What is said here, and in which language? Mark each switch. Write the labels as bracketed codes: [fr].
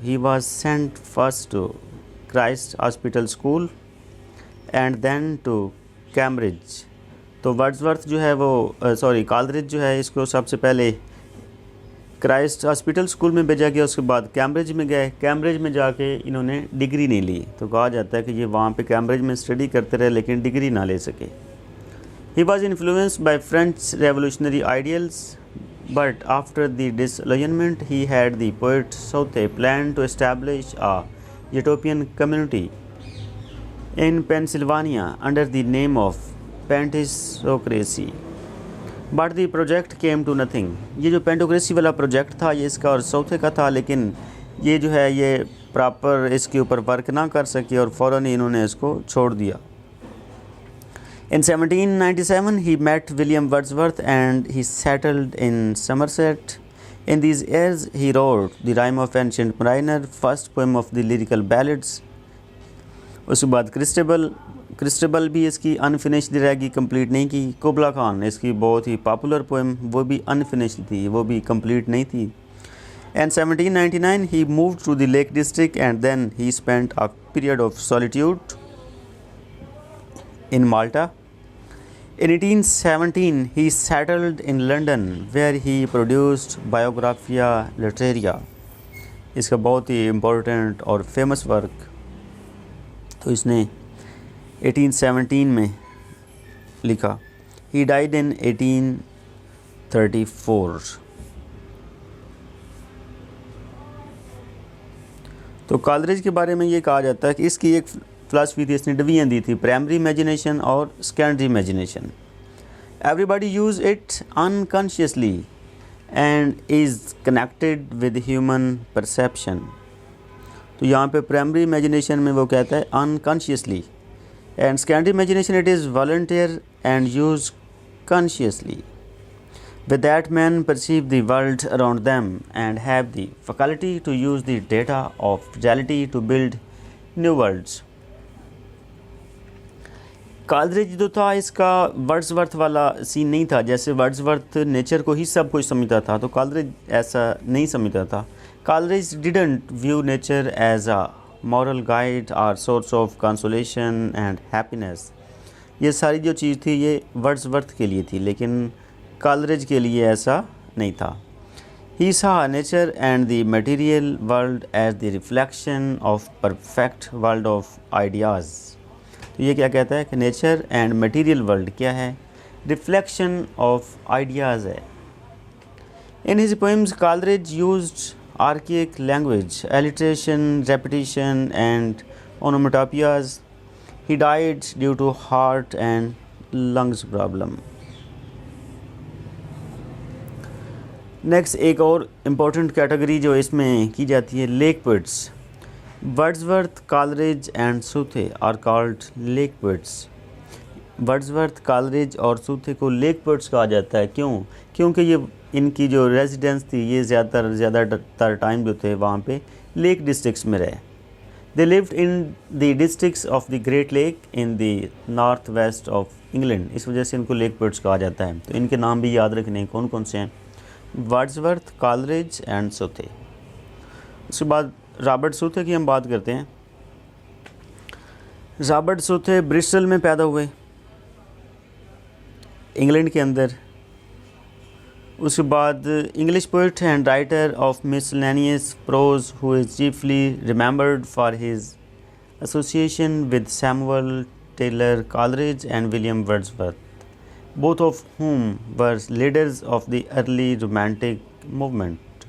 [en] He was sent first to Christ Hospital School and then to Cambridge. [ur] تو Wordsworth جو ہے وہ Coleridge جو ہے اس کو سب سے پہلے کرائسٹ ہاسپٹل اسکول میں بھیجا گیا, اس کے بعد کیمبرج میں گئے. کیمبرج میں جا کے انہوں نے ڈگری نہیں لی, تو کہا جاتا ہے کہ یہ وہاں پہ کیمبرج میں اسٹڈی کرتے رہے لیکن ڈگری نہ لے سکے. [en] He was influenced by French revolutionary ideals. But after the disillusionment, he had the poet Southey plan to establish a utopian community in Pennsylvania under the name of Pentocracy. But the project came to nothing. [ur] یہ جو پینٹوکریسی والا project تھا یہ اس کا اور سوتھے کا تھا, لیکن یہ جو ہے یہ پراپر اس کے اوپر ورک نہ کر سکے اور فوراً ہی انہوں نے اس کو چھوڑ دیا. [en] In 1797, he met William Wordsworth and he settled in Somerset. In these years, he wrote The Rime of Ancient Mariner, first poem of the lyrical ballads. [ur] اس کے بعد کرسٹبل بھی اس کی انفنشڈ رہ گئی, کمپلیٹ نہیں کی. کبلا خان اس کی بہت ہی پاپولر پوئم, وہ بھی انفنشڈ تھی, وہ بھی کمپلیٹ نہیں تھی. [en] In 1799, he moved to the Lake District and then he spent a period of solitude in Malta. In 1817, he settled in London where he produced Biographia Literaria. [ur] اس کا بہت ہی important اور فیمس ورک تو اس نے 1817 میں لکھا. [en] He died in 1834. [ur] تو Coleridge کے بارے میں یہ کہا جاتا ہے کہ اس کی ایک فلاسفی تھی, اس نے ڈویژن دی تھی, پرائمری امیجنیشن اور secondary imagination. [en] Everybody use it unconsciously and is connected with human perception. [ur] تو یہاں پہ پرائمری امیجنیشن میں وہ کہتا ہے [en] Unconsciously, and secondary imagination it is voluntary and use consciously. With that, men perceive the world around them and have the faculty to use the data of reality to build new worlds. [ur] Coleridge جو تھا اس کا Wordsworth والا سین نہیں تھا, جیسے Wordsworth nature کو ہی سب کچھ سمجھتا تھا تو کالرج ایسا نہیں سمجھتا تھا. [en] Coleridge didn't view nature as a moral guide or source of consolation and happiness. [ur] یہ ساری جو چیز تھی یہ ورڈزورتھ کے لیے تھی, لیکن کالرج کے لیے ایسا نہیں تھا. [en] He saw nature and the material world as the reflection of perfect world of ideas. [ur] تو یہ کیا کہتا ہے کہ [en] nature and material world [ur] کیا ہے, [en] reflection of ideas [ur] ہے. [en] In his poems, Coleridge used archaic language, alliteration, repetition and onomatopoeias. He died due to heart and lungs problem. [ur] Next ایک اور امپورٹنٹ کیٹیگری جو اس میں کی جاتی ہے leak poets. [en] Wordsworth, Coleridge and Southey are called lake poets. [ur] Wordsworth, Coleridge اور سوتھے کو leak poets کہا جاتا ہے. کیوں؟ کیونکہ یہ ان کی جو ریزیڈنس تھی یہ زیادہ تر ٹائم جو تھے وہاں پہ لیک ڈسٹرکٹس میں رہے. [en] They lived in the districts of the great lake in the north west of England. [ur] اس وجہ سے ان کو لیک پوئٹس کہا جاتا ہے. تو ان کے نام بھی یاد رکھنے کون کون سے ہیں, ورڈزورتھ, کالرج اینڈ سوتھے. اس کے بعد رابرٹ سوتھے کی ہم بات کرتے ہیں. رابرٹ سوتھے برسٹل میں پیدا ہوئے, انگلینڈ کے اندر. اس کے بعد [en] English poet and writer of miscellaneous prose who is chiefly remembered for his association with Samuel Taylor Coleridge and William Wordsworth, both of whom were leaders of the early Romantic movement.